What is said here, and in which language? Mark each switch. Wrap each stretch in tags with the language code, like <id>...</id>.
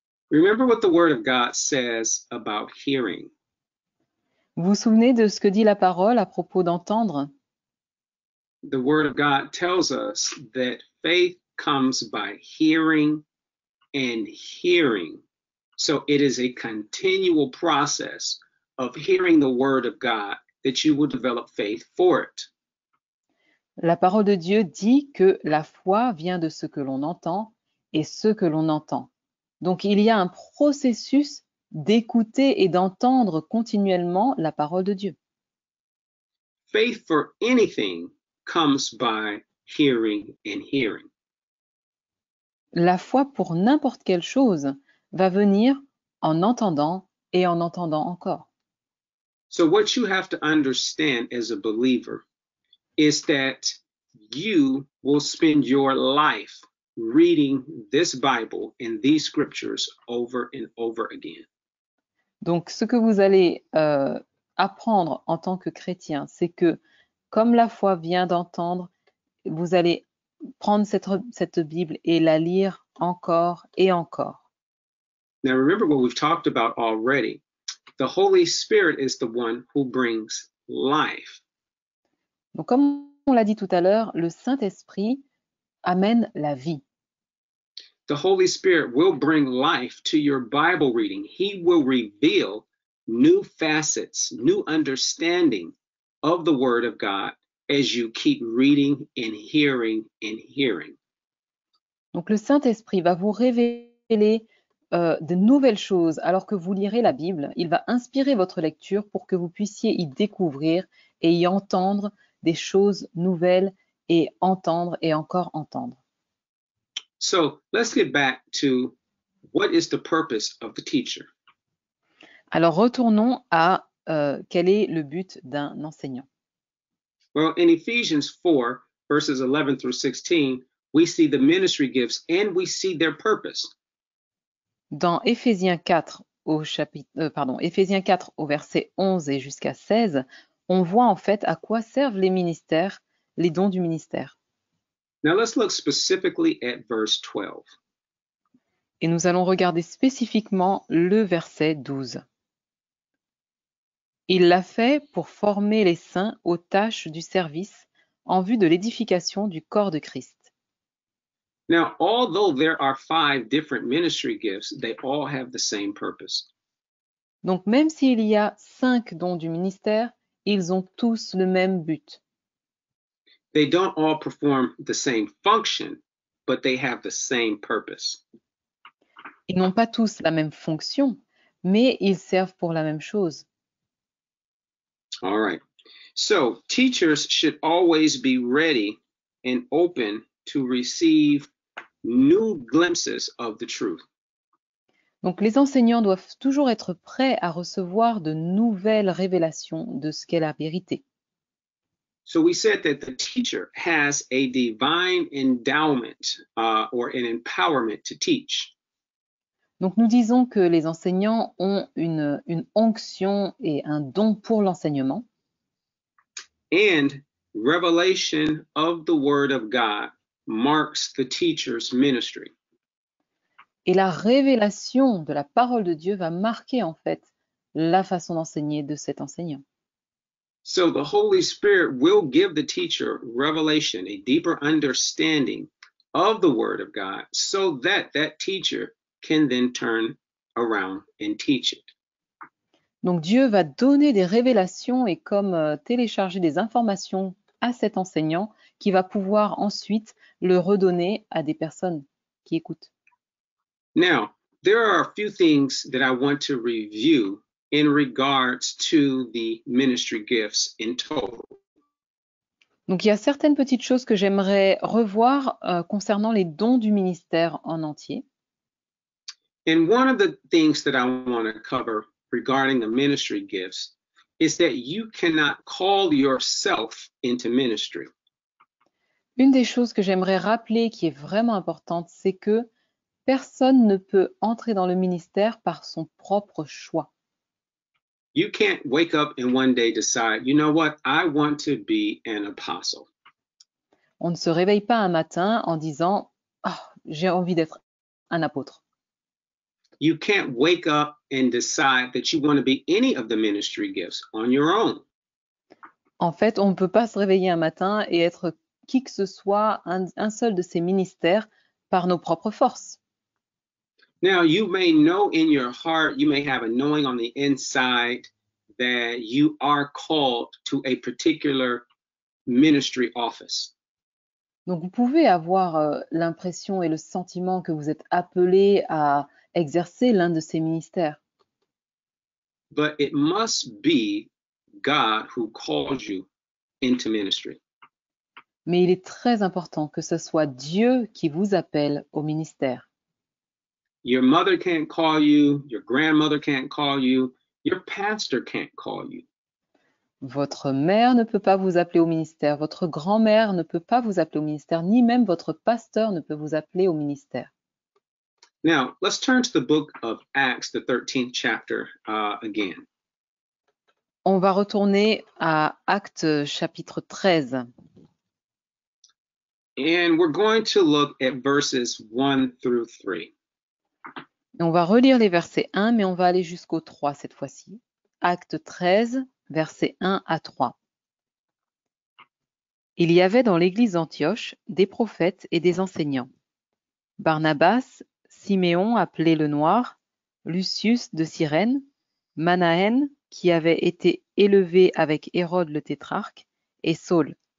<en>Remember what the Word of God says about hearing.</en> <fr>Vous vous souvenez de ce que dit la parole à propos d'entendre?</fr> <en>The Word of God tells us that faith comes by hearing and hearing. So it is a continual process of hearing the Word of God that you will develop faith for it.</en> <fr>La parole de Dieu dit que la foi vient de ce que l'on entend et ce que l'on entend. Donc il y a un processus d'écouter et d'entendre continuellement la parole de Dieu.</fr> <en>Faith for anything comes by hearing and hearing.</en> <fr>La foi pour n'importe quelle chose va venir en entendant et en entendant encore.</fr> <en>So what you have to understand as a believer is that you will spend your life reading this Bible and these scriptures over and over again.</en> <fr>Donc, ce que vous allez apprendre en tant que chrétien, c'est que comme la foi vient d'entendre, vous allez prendre cette Bible et la lire encore et encore.</fr> <en>Now remember what we've talked about already. The Holy Spirit is the one who brings life.</en> <fr>Donc, comme on l'a dit tout à l'heure, le Saint-Esprit amène la vie.</fr> <en>The Holy Spirit will bring life to your Bible reading. He will reveal new facets, new understanding of the Word of God as you keep reading and hearing and hearing.</en> <fr>Donc, le Saint-Esprit va vous révéler de nouvelles choses alors que vous lirez la Bible. Il va inspirer votre lecture pour que vous puissiez y découvrir et y entendre des choses nouvelles et entendre et encore entendre.</fr> <en>So let's get back to what is the purpose of the teacher.</en> <fr>Alors retournons à quel est le but d'un enseignant.</fr> <en>Well, in Ephesians 4, verses 11 through 16, we see the ministry gifts and we see their purpose.</en> <fr>Dans Éphésiens 4 Éphésiens 4 au verset 11 et jusqu'à 16, on voit en fait à quoi servent les ministères, les dons du ministère.</fr> <en>Now let's look specifically at verse 12.</en> <fr>Et nous allons regarder spécifiquement le verset 12. Il l'a fait pour former les saints aux tâches du service en vue de l'édification du corps de Christ.</fr> <en>Now, although there are 5 different ministry gifts, they all have the same purpose.</en> <fr>Donc même s'il y a 5 dons du ministère, ils ont tous le même but.</fr> <en>They don't all perform the same function, but they have the same purpose.</en> <fr>Ils n'ont pas tous la même fonction, mais ils servent pour la même chose.</fr> <en>All right. So, teachers should always be ready and open to receive new glimpses of the truth.</en> <fr>Donc les enseignants doivent toujours être prêts à recevoir de nouvelles révélations de ce qu'est la vérité.</fr> <en>So we said that the teacher has a divine endowment or an empowerment to teach.</en> <fr>Donc nous disons que les enseignants ont une onction et un don pour l'enseignement.</fr> <en>And revelation of the word of God marks the teacher's ministry.</en> <fr>Et la révélation de la parole de Dieu va marquer en fait la façon d'enseigner de cet enseignant.</fr> <en>So the Holy Spirit will give the teacher revelation, a deeper understanding of the word of God, so that that teacher can then turn around and teach it.</en> <fr>Donc Dieu va donner des révélations et comme télécharger des informations à cet enseignant qui va pouvoir ensuite le redonner à des personnes qui écoutent.</fr> <en>Now, there are a few things that I want to review in regards to the ministry gifts in total.</en> <fr>Donc il y a certaines petites choses que j'aimerais revoir concernant les dons du ministère en entier.</fr> <en>And one of the things that I want to cover regarding the ministry gifts is that you cannot call yourself into ministry.</en> <fr>Une des choses que j'aimerais rappeler qui est vraiment importante, c'est que personne ne peut entrer dans le ministère par son propre choix.</fr> <en>You can't wake up and one day decide, you know what, I want to be an apostle.</en> <fr>On ne se réveille pas un matin en disant j'ai envie d'être un apôtre.</fr> <en>You can't wake up and decide that you want to be any of the ministry gifts on your own.</en> <fr>En fait, on ne peut pas se réveiller un matin et être qui que ce soit, un seul de ces ministères par nos propres forces.</fr> <en>Now, you may know in your heart, you may have a knowing on the inside that you are called to a particular ministry office.</en> <fr>Donc, vous pouvez avoir l'impression et le sentiment que vous êtes appelé à exercer l'un de ces ministères.</fr> <en>But it must be God who calls you into ministry.</en> <fr>Mais il est très important que ce soit Dieu qui vous appelle au ministère.</fr> <en>Your mother can't call you, your grandmother can't call you, your pastor can't call you.</en> <fr>Votre mère ne peut pas vous appeler au ministère, votre grand-mère ne peut pas vous appeler au ministère, ni même votre pasteur ne peut vous appeler au ministère.</fr> <en>Now, let's turn to the book of Acts, the 13th chapter again.</en> <fr>On va retourner à Actes chapitre 13.</fr> <en>And we're going to look at verses 1 through 3.</en> <fr>Et on va relire les versets 1, mais on va aller jusqu'au 3 cette fois-ci. Acte 13, versets 1 à 3. Il y avait dans l'église d'Antioche des prophètes et des enseignants. Barnabas, Siméon appelé le Noir, Lucius de Cyrène, Manahen qui avait été élevé avec Hérode le tétrarque, et Saul.</fr>